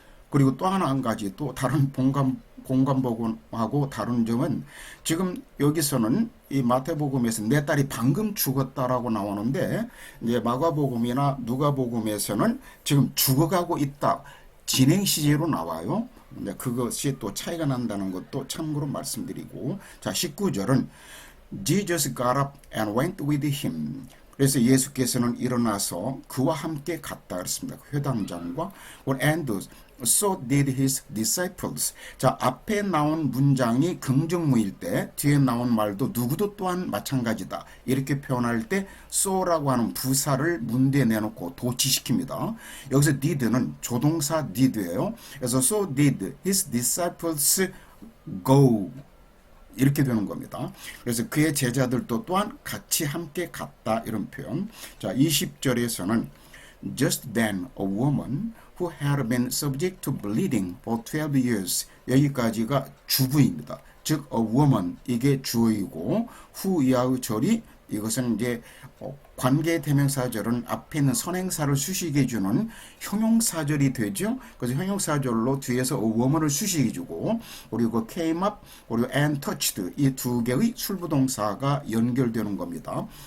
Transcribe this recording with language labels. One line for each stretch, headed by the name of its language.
Korean: 그리고 또 하나 한 가지 또 다른 공간복음하고 다른 점은 지금 여기서는 이 마태복음에서 내 딸이 방금 죽었다라고 나오는데 이제 마가복음이나 누가복음에서는 지금 죽어가고 있다. 진행 시제로 나와요. 그것이 또 차이가 난다는 것도 참고로 말씀드리고 자 19절은
English: Jesus got up and went with him.
Korean: 그래서 예수께서는 일어나서 그와 함께 갔다 그랬습니다. 회당장과
English: and so did his disciples.
Korean: 자, 앞에 나온 문장이 긍정무일 때 뒤에 나온 말도 누구도 또한 마찬가지다. 이렇게 표현할 때 so라고 하는 부사를 문대에 내놓고 도치시킵니다. 여기서 did는 조동사 did예요. 그래서
English: so did his disciples
Korean: go 이렇게 되는 겁니다. 그래서 그의 제자들도 또한 같이 함께 갔다 이런 표현.
English: 자, 20절에서는 Just then a woman who had been subject to bleeding for 12 years
Korean: 여기까지가 주부입니다. 즉 a woman 이게 주어이고 후 이하의 절이 이것은 이제 관계 대명사절은 앞에 있는 선행사를 수식해주는 형용사절이 되죠. 그래서 형용사절로 뒤에서 a woman을 수식해주고 그리고 came up 그리고 and touched 이 두 개의 술부동사가 연결되는 겁니다.